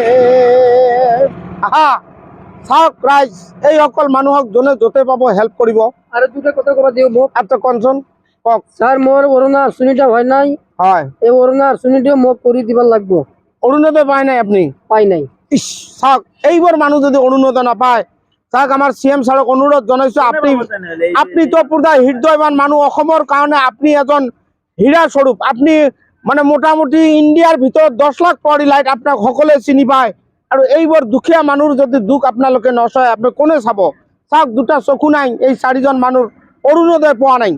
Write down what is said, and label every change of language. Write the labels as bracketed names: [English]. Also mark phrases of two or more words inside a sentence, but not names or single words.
[Assamese] আহা চাওক ৰাইজ, এই সকল মানুহক যোনে য'তে পাব হেল্প কৰিব। আৰু দুটা কথা ক'ব দিওঁ মোক। আচ্ছা কনচোন কওক। স্যার মোৰ অৰুণা আঁচনিটা হয় নাই, হয় এই অৰুণা আঁচনিটো মোক কৰি দিব লাগব। অৰুণোদয় পায় নাই আপনি? পাই নাই। ইস চাওক, এইবোৰ মানুহ যদি অৰুণোদয় নাপায়, চাওক আমাৰ CM ছাৰক অনুৰোধ জনাইছো, আপনি তো পুরা হৃদয়বান মানুহ, অসমৰ কাৰণে আপনি এজন হীৰা স্বৰূপ। আপনি মানে মোটামুটি ইণ্ডিয়াৰ ভিতৰত 10 লাখ পাৱাৰী লাইট আপোনাক সকলোৱে চিনি পায়। আৰু এইবোৰ দুখীয়া মানুহৰ যদি দুখ আপোনালোকে নচয়, আপনি কোনে চাব? চাওক দুটা চকু নাই, এই 4জন মানুহ অৰুণোদয় পোৱা নাই।